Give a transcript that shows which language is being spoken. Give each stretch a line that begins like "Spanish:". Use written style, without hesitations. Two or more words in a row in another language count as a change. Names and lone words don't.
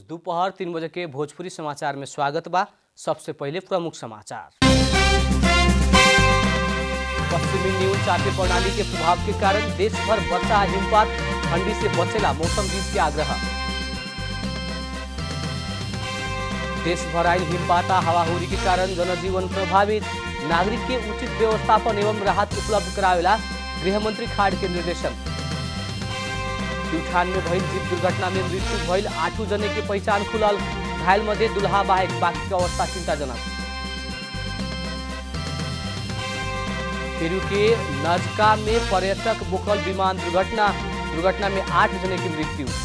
Bhojpuri: दोपहर 3 बजे के भोजपुरी समाचार में स्वागत बा। सबसे पहले प्रमुख समाचार। पश्चिमी न्यून चापे प्रणाली के प्रभाव के कारण देश भर वर्षा हिमपात, ठंडी से बचेला मौसमविद के आग्रह। देश भर आयल हिमपात हवाहुरी के कारण जनजीवन प्रभावित, नागरिक के उचित व्यवस्थापन एवं राहत उपलब्ध करावेला गृहमंत्री खाड़ के निर्देशन। प्यूठान में भइल जीप दुर्घटना में मृत्यु भइल 8 जने की पहचान खुलल, घायल मध्ये दुल्हा बाहेक बाकी की अवस्था चिंताजनक। पेरू के नजका में पर्यटक बोकल विमान दुर्घटना में 8 जने की मृत्यु।